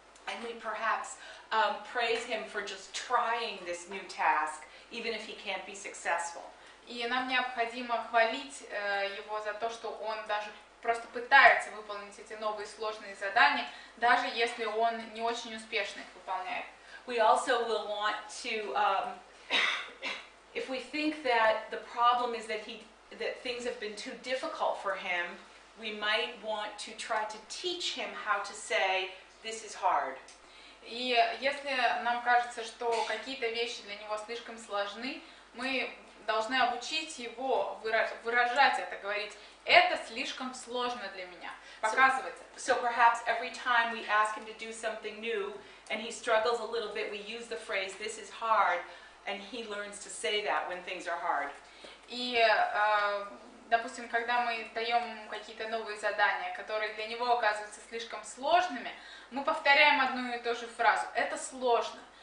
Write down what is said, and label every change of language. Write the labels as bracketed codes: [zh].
[en] And we perhaps praise him for just trying this new task, even if he can't be successful. [ru] И нам необходимо хвалить его за то, что он даже просто пытается выполнить эти новые сложные задания, даже если он не очень успешно их выполняет. [en] We also will want to, if we think that the problem is that things have been too difficult for him, we might want to try to teach him how to say, this is hard. [ru] И если нам кажется, что какие-то вещи для него слишком сложны, мы должны обучить его выражать это, говорить, это слишком сложно для меня, показывать это. [en] So perhaps every time we ask him to do something new and he struggles a little bit, we use the phrase, this is hard, and he learns to say that when things are hard. [ru] И допустим, когда мы даем ему какие-то новые задания, которые для него оказываются слишком сложными, мы повторяем одну и ту же фразу. Это сложно.